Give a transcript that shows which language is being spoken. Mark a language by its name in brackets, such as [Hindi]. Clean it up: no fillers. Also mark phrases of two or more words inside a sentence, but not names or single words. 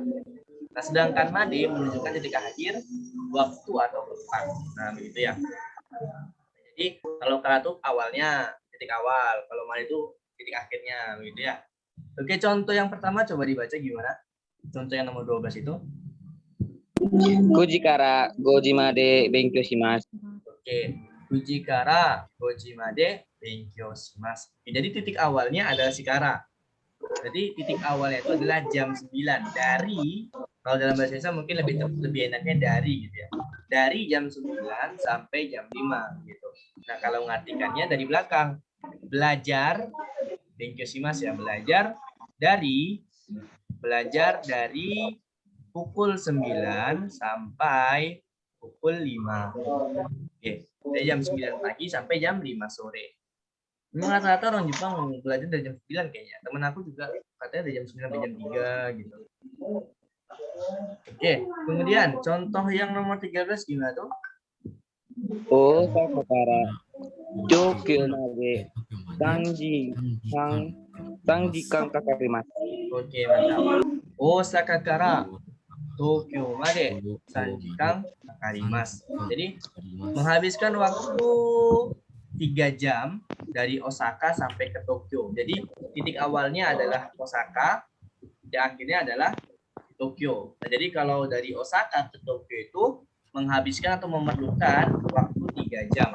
[Indonesian] Nah, sedangkan made menunjukkan titik akhir, waktu atau tempat. Nah, begitu ya. Jadi kalau kara itu awalnya, titik awal. Kalau made itu titik akhirnya, begitu ya. Oke, contoh yang pertama coba dibaca gimana? Contoh yang nomor 12 itu. [Japanese] 9 時から5時まで勉強します。 Oke, 9 時から5時まで勉強します. [Indonesian] Jadi titik awalnya adalah si kara. Jadi titik awalnya itu adalah jam 9 dari, kalau dalam bahasa Indonesia mungkin lebih enaknya dari gitu ya. Dari jam 9 sampai jam 5 gitu. Nah, kalau ngartikannya dari belakang. Belajar, benkyoshimasu ya, belajar dari pukul 9 sampai pukul 5. Oke, dari jam 9 pagi sampai jam 5 sore. Memang rata-rata orang Jepang belajar dari jam 9 kayaknya. Temen aku juga katanya dari jam 9 sampai jam 3 gitu. Oke, kemudian contoh yang nomor 13 gimana tuh? [Japanese] 大阪から東京まで3時間かかります。 [Indonesian] Oke, mantap. [Japanese] 大阪から東京まで3 jam かかります. [Indonesian] Jadi menghabiskan waktu 3 jam dari Osaka sampai ke Tokyo. Jadi titik awalnya adalah Osaka, dan akhirnya adalah Tokyo. Nah, jadi kalau dari Osaka ke Tokyo itu menghabiskan atau memerlukan waktu 3 jam.